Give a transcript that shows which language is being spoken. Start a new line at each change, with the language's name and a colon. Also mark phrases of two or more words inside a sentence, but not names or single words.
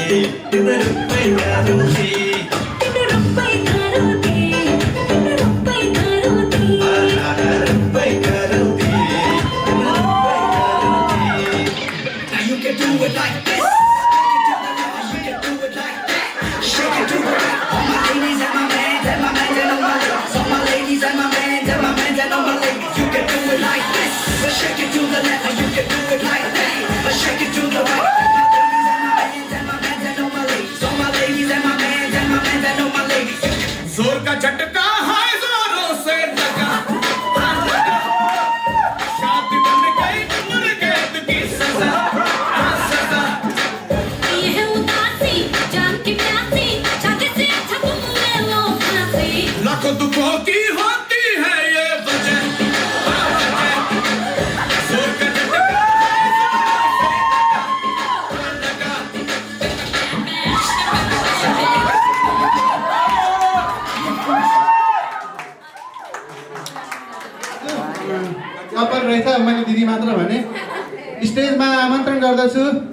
Nepali: तिम्रो रूपमै गारुथे तिम्रो रूपमै गारुथे तिम्रो रूपमै गारुथे रूपमै गारुथे तिम्रो रूपमै गारुथे
English: Now you can do it like this You can do it like that Shake it to the right All my ladies and my men and my men and all my ladies All my ladies and my men and my men and all my ladies You can do it like this Shake it to the left You can do it like that Shake it to the right
Hindi: जोर का झटका है जोरों से लगा शादी बन गई उम्र कैद की सजा सजा ये है उदासी जान की प्यासी छाती से अच्छा तुम ले लो फांसी लाखों दुखों की होती है ये वजह जोर का झटका
Nepali: कपाल रहेछ मैले दिदी मात्र भने स्टेजमा आमन्त्रण गर्दछु